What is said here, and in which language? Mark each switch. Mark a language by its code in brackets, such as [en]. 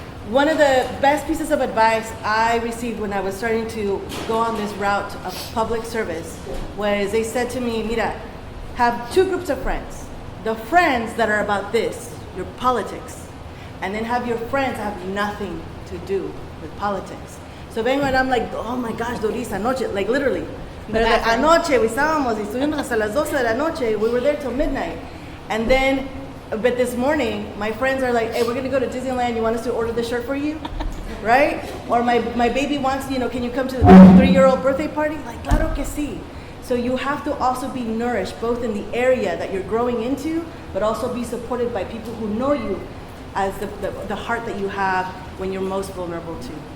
[en] One of the best pieces of advice I received when I was starting to go on this route of public service was they said to me, Mira, have two groups of friends. The friends that are about this, your politics, and then have your friends that have nothing to do with politics. So [es] vengo [en] and I'm like, oh my gosh, Doriss, [es] anoche, [en] like literally. [es] Pero anoche, estábamos y estuvimos hasta las 12 de la noche. [en] We were there till midnight. And then, but this morning, my friends are like, hey, we're going to go to Disneyland. You want us to order the shirt for you? Right? Or my baby wants, can you come to the 3-year-old birthday party? Like, [es] claro que sí. [en] So you have to also be nourished, both in the area that you're growing into, but also be supported by people who know you as the heart that you have when you're most vulnerable to.